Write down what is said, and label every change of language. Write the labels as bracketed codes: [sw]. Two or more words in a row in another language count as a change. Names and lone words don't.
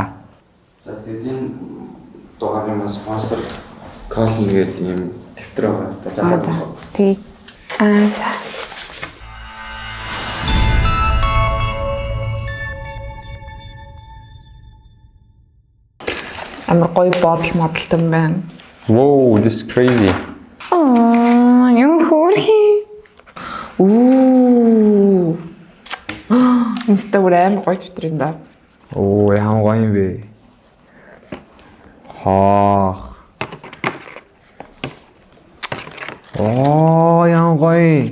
[mn] За тэгээд энэ дугаарыг бас спонсор Colin гэдэг ийм дэвтэр байгаа. За тэгээ. За. Амар гоё бодол модалтай юм байна. [en] Wow, this is crazy. [mn] Юу хөрхи. Instagram гоё Twitter юм да. Оо яам гоё юм бэ. Хаа. Оо яам гоё.